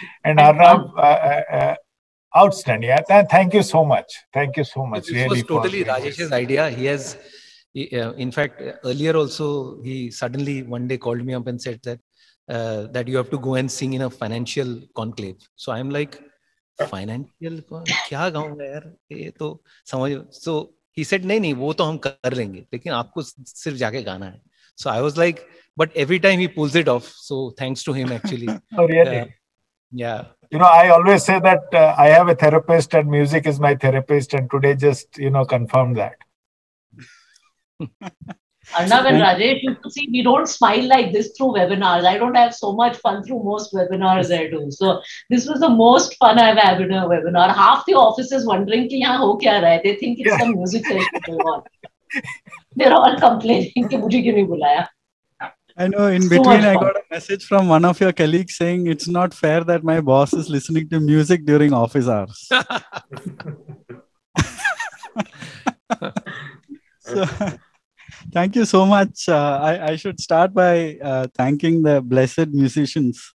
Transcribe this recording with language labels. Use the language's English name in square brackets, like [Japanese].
[English] And Arnab, outstanding. Thank you so much. Thank you so much. This really was totally Rajesh's idea. In fact, earlier also, he suddenly one day called me up and said that you have to go and sing in a financial conclave. So I'm like, financial [Hindi] क्या गाऊंगा यार ये तो समझ. [English] So he said [Hindi] नहीं वो तो हम कर लेंगे लेकिन आपको सिर्फ जाके गाना है. [English] So I was like, but every time he pulls it off. So thanks to him actually. Oh really? Yeah. I always say that I have a therapist and music is my therapist, and today just confirmed that. Arnab and Rajesh, you can see we don't smile like this through webinars. I don't have so much fun through most webinars I do. So this was the most fun I've had in a webinar. Half the office is wondering [Hindi] कि यहाँ हो क्या रहा है. [English] They think it's some music session going on. They're all complaining [Hindi] कि मुझे क्यों नहीं बुलाया. [English] I know in between I got a message from one of your colleagues saying it's not fair that my boss is listening to music during office hours. So, thank you so much. I should start by thanking the blessed musicians.